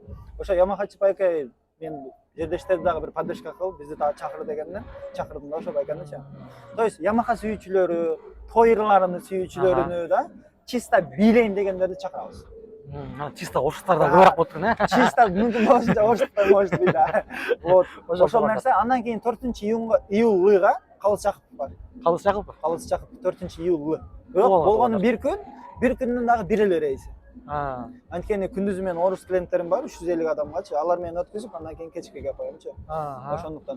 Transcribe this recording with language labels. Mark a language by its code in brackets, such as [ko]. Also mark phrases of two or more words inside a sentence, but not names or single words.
[ky] Ошо Ямахачы байке мен жердештерди дагы бир поддержка кылып бизди дагы чакыр дегенден чакырдым да ошо байканы. То есть Ямаха сүйүүчүлөрү, тойларын сүйүүчүлөрүнү да чисто бийлейин дегендерди чакырабыз. Чисто орустарда көбүрөөк болуп турган э? Чисто мүмкүн болушунча орустар [ru] может быть [ky] да. Вот. Ошол нерсе андан кийин 4-июлга Калыс Жакупов бар. Калыс Жакупов? Калыс Жакупов 4-июлга. Бирок болгону бир күндүн дагы бир эле рейси. Анткени күндүзү менен орус клиенттерим бар 350 адамгачы. Алар менен өткүзүп, андан кийин кечке келип коёмчу. Ошондуктан.